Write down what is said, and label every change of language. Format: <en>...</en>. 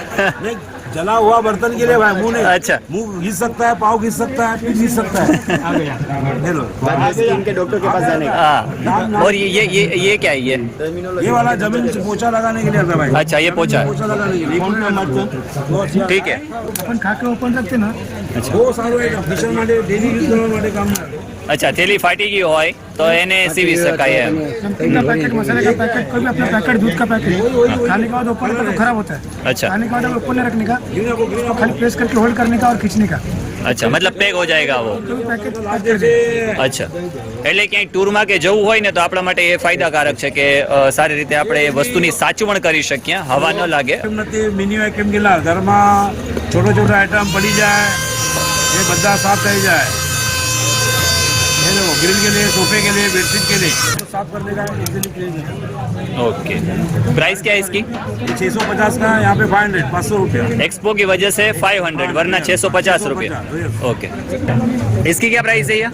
<hi>नहीं, जला हुआ बर्तन के लिए भाई मुंह नहीं। अच्छा। मुंह घिस सकता है, पाँव घिस सकता है, पीठ घिस सकता है। आ गया, ले लो। इनके डॉक्टर के पास जाने का। हाँ, और ये क्या है ये? ये वाला जमीन से पोछा लगाने के लिए आता है भाई। अच्छा, ये पोछा है। पोछा लगाने के लिए। ठीक है। अपन खा के ओपन रखते ना,</hi> <gu>બહુ સારું આઈટમ કિચન માટે ડેલી યુઝ કરવા માટે કામ આવે।</gu> <hi>अच्छा, थैली फाटी गई</hi> <gu>હોય તો એને સીવી શકાય એમ।</gu> <hi>नमकीन का पैकेट, मसाले का पैकेट, कोई भी अपना पैकेट, दूध का पैकेट खाने के बाद ओपन करके तो खराब होता है। अच्छा। खाने के बाद ओपन नहीं रखने का, उसको खाली प्रेस करके होल्ड करने का और खींचने का। अच्छा, मतलब પેક हो जाएगा वो। तो पैकेट पैक कर दे।</hi> <gu>અચ્છા, એટલે ક્યાંય ટૂરમાં કે જવું હોય ને તો આપણા માટે એ ફાયદાકારક છે કે સારી રીતે આપણે એ વસ્તુની સાચવણ કરી શકીએ, હવા ન લાગે। મિની વેક્યુમ ગીલા ઘરમાં છોટો છોટો આઈટમ પડી જાય, એ બધા સાફ થઈ જાય।</gu> <hi>ये देखो, ग्रिल के लिए, सोफे के लिए, बेडशीट के लिए तो साफ करने का इजीली क्लीन है। ओके, प्राइस क्या है इसकी? 650 का, यहाँ पे 500, 500 रुपया। एक्सपो की वजह से 500 वरना 650 रुपये। ओके, इसकी क्या प्राइस है ये?</hi>